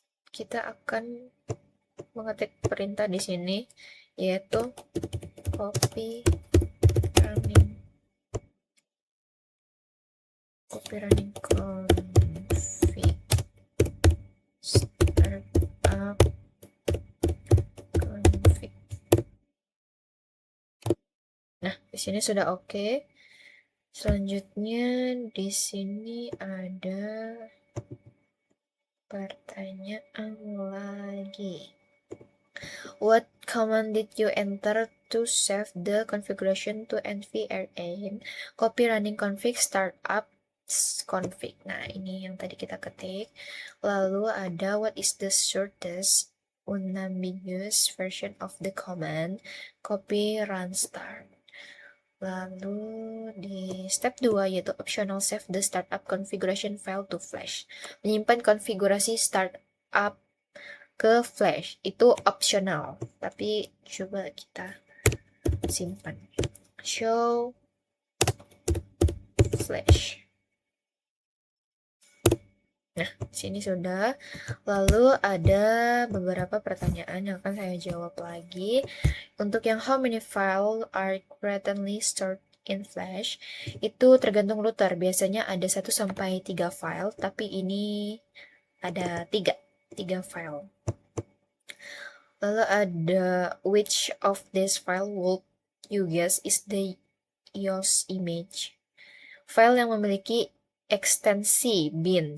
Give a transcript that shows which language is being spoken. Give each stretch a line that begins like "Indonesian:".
Indonesian: Kita akan mengetik perintah di sini yaitu copy running config startup config. Nah, di sini sudah oke. Selanjutnya di sini ada pertanyaan lagi.
English: What command did you enter to save the configuration to nvram? Copy running config startup config.
Indonesian: Nah, ini yang tadi kita ketik. Lalu ada
English: what is the shortest unambiguous version of the command? Copy run start.
Indonesian: Lalu di
English: step 2
Indonesian: yaitu
English: optional save the startup configuration file to flash.
Indonesian: Menyimpan konfigurasi startup ke flash itu optional, tapi coba kita simpan.
English: Show flash.
Indonesian: Nah, sini sudah. Lalu ada beberapa pertanyaan yang akan saya jawab lagi. Untuk yang
English: how many file are currently stored in flash,
Indonesian: itu tergantung router. Biasanya ada 1 sampai 3 file, tapi ini ada 3 file. Lalu ada
English: which of this file would you guess is the iOS image?
Indonesian: File yang memiliki ekstensi bin.